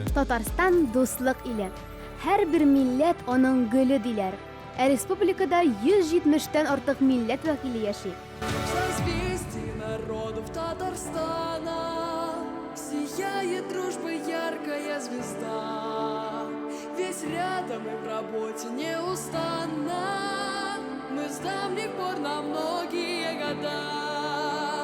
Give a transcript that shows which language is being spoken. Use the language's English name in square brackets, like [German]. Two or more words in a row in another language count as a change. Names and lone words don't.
[Tatar] Татарстан дуслык иле. Һәр бер милләт аның гөле диләр. Республикада 170-тән артык милләт вәкиле яши. [Russian] Созвездие народов Татарстана сияет дружбой яркая звезда. Весь рядом и в работе неустанно. Мы с давних пор на многие года.